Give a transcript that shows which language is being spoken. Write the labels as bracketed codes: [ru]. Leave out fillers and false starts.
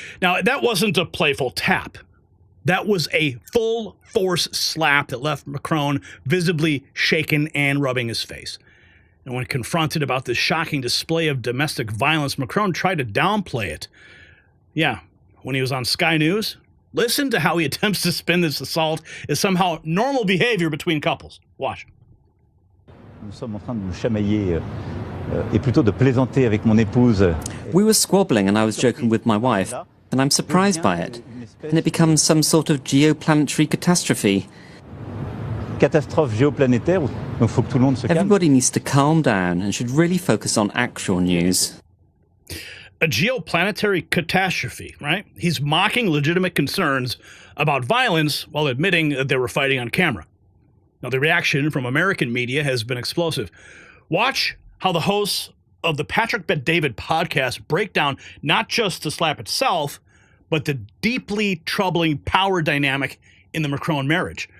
[en] Now, that wasn't a playful tap. That was a full force slap that left Macron visibly shaken and rubbing his face. And when confronted about this shocking display of domestic violence, Macron tried to downplay it. Yeah, when he was on Sky News, listen to how he attempts to spin this assault as somehow normal behavior between couples. Watch. [fr] Nous sommes en train de nous chamailler et plutôt de plaisanter avec mon épouse. [en] We were squabbling and I was joking with my wife, and I'm surprised by it. And it becomes some sort of geoplanetary catastrophe. [fr] Catastrophe géoplanétaire, donc faut que tout le monde se calme. [en] Everybody needs to calm down and should really focus on actual news. A geoplanetary catastrophe, right? He's mocking legitimate concerns about violence while admitting that they were fighting on camera. Now, the reaction from American media has been explosive. Watch how the hosts of the Patrick Bet-David podcast break down not just the slap itself, but the deeply troubling power dynamic in the Macron marriage.